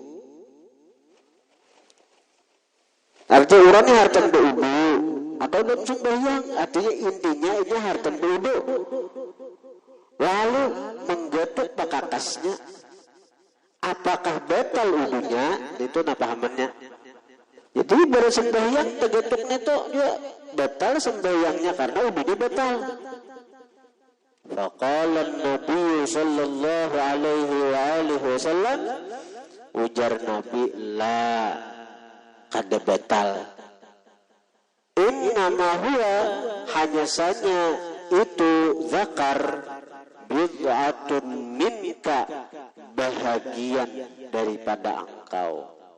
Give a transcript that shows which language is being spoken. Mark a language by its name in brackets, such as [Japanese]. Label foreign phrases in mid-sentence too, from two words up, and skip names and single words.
[Banjar] artinya orangnya hartan wudu atau dalam sembahyang artinya intinya ini hartan wudu lalu menggetuk pakakasnya apakah batal wudunya itu pahamannya. Jadi baru sembahyang tegetuknya itu dia batal sembahyangnya karena wudunya batal. [Arabic] فقال النبي صلى الله عليه وعلى آله وسلم [Banjar] ujar Nabi la kada batal. [Arabic] إنما هو [Banjar] hanya saja itu [Arabic] ذكر بضعة منك [Banjar] bahagian daripada engkau.